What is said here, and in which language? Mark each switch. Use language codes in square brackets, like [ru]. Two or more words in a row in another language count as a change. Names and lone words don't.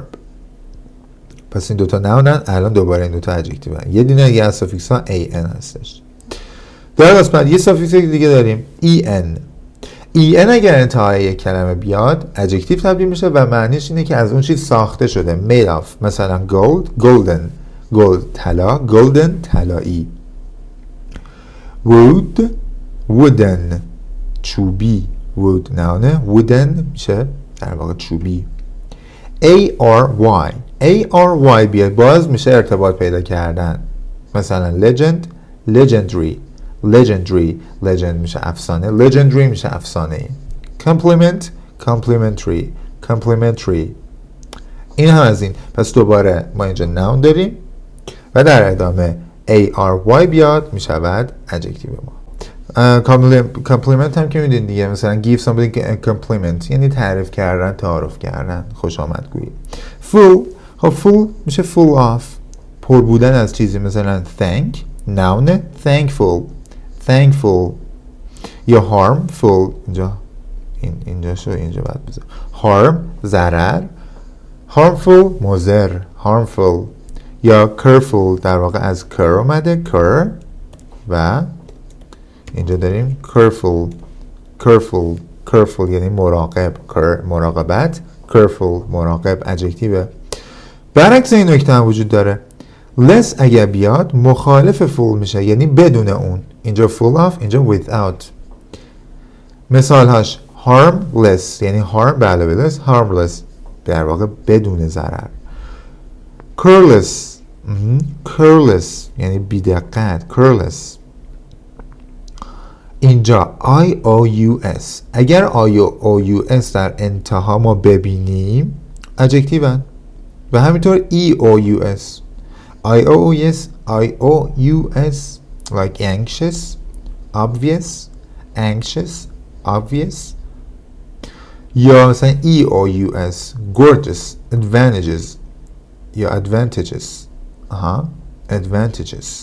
[fa] پس این دوتا نونن، الان دوباره این دوتا adjective هن. یه دونه دیگه از سافیکس ها an هستش. در قسمت یه سافیکس دیگه داریم en اگر انتهای یک کلمه بیاد adjective تبدیل میشه و معنیش اینه که از اون چیز ساخته شده. [en] made of. [fa] مثلا golden طلا، golden طلایی. wooden چوبی، wood نونه، wooden میشه در واقع چوبی. ary بیاد باز میشه ارتباط پیدا کردن. مثلا [en] legendary legendary legend [fa] میشه افسانه، legendary میشه افسانه ای. [en] compliment complimentary complimentary. [fa] این هم از این. پس دوباره ما اینجا noun داریم و در ادامه ARY بیاد میشود adjective ما. compliment هم که میدونید دیگه، مثلا [en] give somebody a compliment [fa] یعنی تعریف کردن، تعارف کردن، خوش آمدگویی. [en] full، خب full [fa] میشه [en] full of، [fa] پر بودن از چیزی، مثلا [en] thank noun thankful thankful، [fa] یا harmful اینجا شو، اینجا باید بذار harm ضرر، harmful مضر harmful، یا careful در واقع از cur اومده cur، و اینجا داریم [en] careful careful careful [fa] یعنی مراقب، مراقبت، careful مراقب adjective. برعکس این نکته هم وجود داره. less اگه بیاد مخالف full میشه، یعنی بدون اون. اینجا [en] full of، [fa] اینجا without. مثال هاش harmless یعنی harm به علاوه less، harmless در واقع بدون ضرر. [en] careless careless [fa] یعنی بی‌دقت [en] careless. [fa] اینجا IOUS، اگر IOUS در انتها ما ببینیم adjective هن، و همینطور [en] EOUS IOUS like anxious obvious anxious obvious، [fa] یا مثلا [en] EOUS gorgeous advantages [fa] یا [en] advantages advantages.